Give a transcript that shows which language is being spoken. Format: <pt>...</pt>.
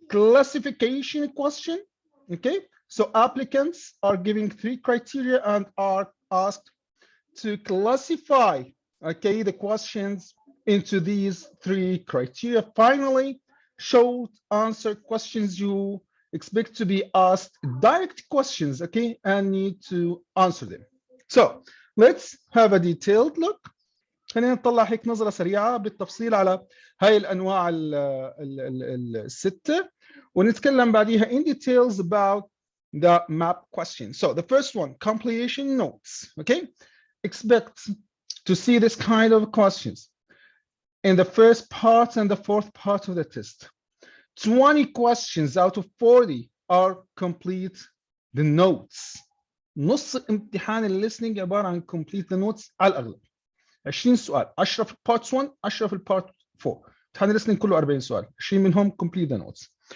<en>Classification question, okay? So applicants are giving 3 criteria and are asked to classify, okay, the questions into these 3 criteria. Finally, short answer questions. You expect to be asked direct questions, okay, and need to answer them. So let's have a detailed look.</en> <ar>خلينا نطلع هيك نظرة سريعة بالتفصيل على هاي الأنواع الستة ونتكلم بعديها</ar> <en>in details about the map question. So the first one, completion notes, okay? Expect to see this kind of questions in the first part and the 4th part of the test. 20 questions out of 40 are complete the notes.</en> <ar>نص امتحان الليسننج عبارة عن</ar> <en>complete the notes</en> <ar>على الأغلب. 20 سؤال، 10 في part 1، 10 في part 4. امتحان الليسننج كله 40 سؤال، 20 منهم</ar> <en>complete the notes.</en>